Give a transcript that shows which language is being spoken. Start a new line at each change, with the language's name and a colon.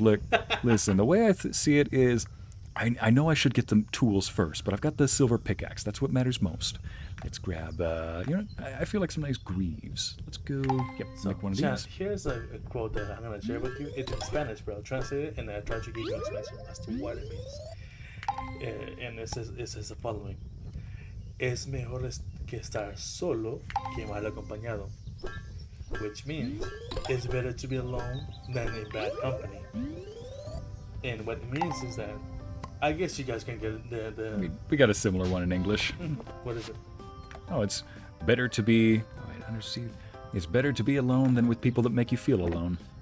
English: Look, listen, the way I see it is, I know I should get the tools first, but I've got the silver pickaxe. That's what matters most. Let's grab, I feel like some nice greaves. Let's go, make one of these. Here's a quote that I'm going to share with you. It's in Spanish, bro. Translate it, and I try to give you an explanation as to what it means. And it says the following.
Spanish: Es mejor que estar solo que mal acompañado.
English: Which means, it's better to be alone than in bad company. And what it means is that, I guess you guys can get the We got a similar one in English. What is it? Oh, it's better to be... It's better to be alone than with people that make you feel alone.